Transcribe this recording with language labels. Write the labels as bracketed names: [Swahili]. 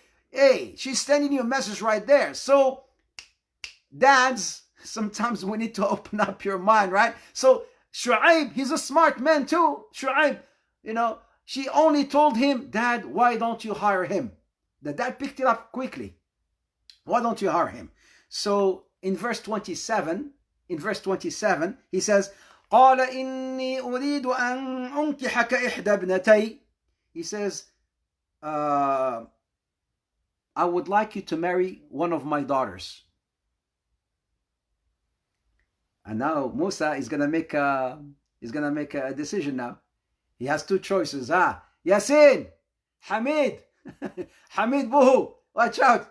[English] Hey, she's sending you a message right there. So, dads, sometimes we need to open up your mind, right? So, Shu'aib, he's a smart man too. Shu'aib, you know, she only told him, Dad, why don't you hire him? The dad picked it up quickly. Why don't you hire him? So, in verse 27, he says, [Arabic] قال إني أريد أن أنكحك إحدى ابنتي. [English] He says, I would like you to marry one of my daughters. And now Musa is gonna make a decision now. He has two choices. Yasin, Hamid, Hamid Buhu, watch out.